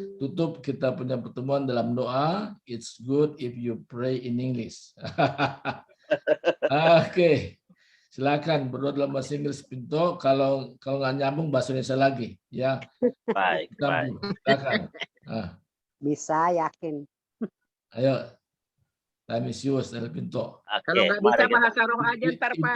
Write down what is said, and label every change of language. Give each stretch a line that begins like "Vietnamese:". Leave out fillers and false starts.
Indonesian: Tutup kita punya pertemuan dalam doa.
English: It's good if you pray in English.
Indonesian: Oke. Silakan berdoa dalam bahasa Inggris Pinto. Kalau nggak nyambung bahasa Indonesia lagi ya. Baik. Silakan. Bisa, yakin. Ayo.
English: Time is yours, Daniel Pinto.
Indonesian: Kalau nggak bisa bahasa roh aja ntar Pak.